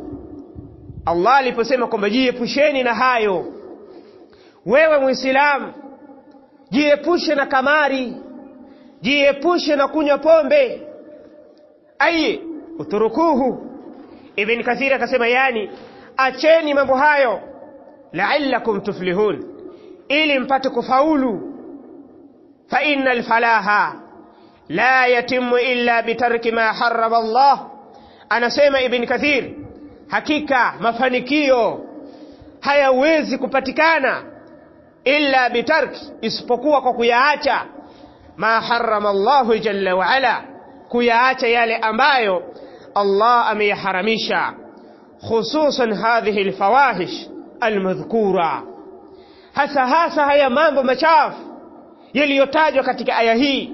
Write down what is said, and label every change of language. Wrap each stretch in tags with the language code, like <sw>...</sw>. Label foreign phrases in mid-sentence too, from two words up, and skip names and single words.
<sw>Allah aliposema kwamba jiepusheni na hayo, wewe Muislamu jiepushe na kamari, jiepushe na kunywa pombe.</sw> <ar>أي اتركوه.</ar> <sw>Ibn Kathir akasema, yani acheni mambo hayo,</sw> <ar>لعلكم تفلحون,</ar> <sw>ili mpate kufaulu.</sw> <ar>فإن الفلاح لا يتم إلا بترك ما حرم الله.</ar> <sw>Anasema Ibn Kathir, hakika mafanikio hayawezi kupatikana</sw> <ar>إلا بترك,</ar> <sw>isipokuwa kwa kuyaacha</sw> <ar>ما حرم الله جل وعلا,</ar> <sw>kuyaacha yale ambayo Allah ameyaharamisha,</sw> <ar>خصوصا هذه الفواحش المذكورة,</ar> <sw>hasa haya mambo machafu yaliyotajwa katika aya hii.</sw>